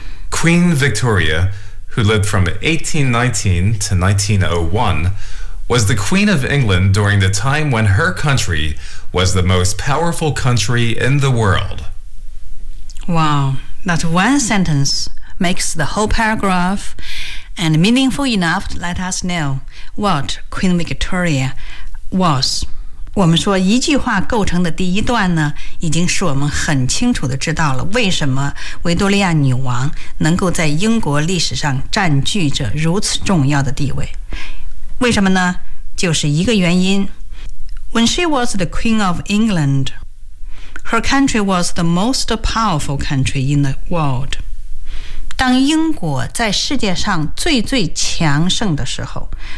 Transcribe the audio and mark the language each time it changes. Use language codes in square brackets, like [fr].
[en] Queen Victoria, who lived from 1819 to 1901, was the Queen of England during the time when her country... was the most powerful country in the world. Wow, that one sentence makes the whole paragraph and meaningful enough to let us know what Queen Victoria was. [zh] 我们说一句话构成的第一段呢，已经使我们很清楚地知道了为什么维多利亚女王能够在英国历史上占据着如此重要的地位。为什么呢？就是一个原因。 [en] When she was the Queen of England, her country was the most powerful country in the world. [zh] 当英国在世界上最最强盛的时候，